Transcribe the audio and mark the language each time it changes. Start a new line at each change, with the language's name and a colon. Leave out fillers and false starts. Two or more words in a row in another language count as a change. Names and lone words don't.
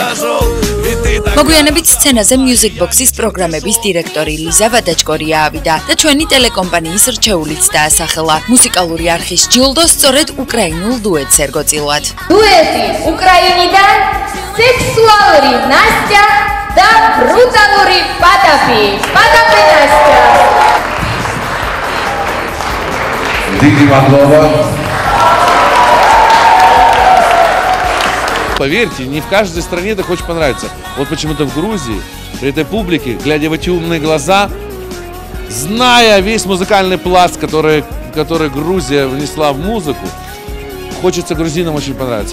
Georgian: მოგვიანებით სცენაზე Music Box-ის პროგრამების დირექტორი ლიზა ვადაჭკორია ავიდა და ჩვენი ტელეკომპანიის რჩეულიც დაასახელა. მუსიკალური არხის ჯილდო სწორედ უკრაინულ დუეტს ერგოწილვად. დუეტი უკრაინიდან სექსუალური ნასტია და ბრუტალური პატაპი. პატაპი ნასტია.
Russian: Поверьте, не в каждой стране это хочет понравиться. Вот почему-то в Грузии, при этой публике, глядя в эти умные глаза, зная весь музыкальный пласт, который Грузия внесла в музыку, хочется грузинам очень понравиться.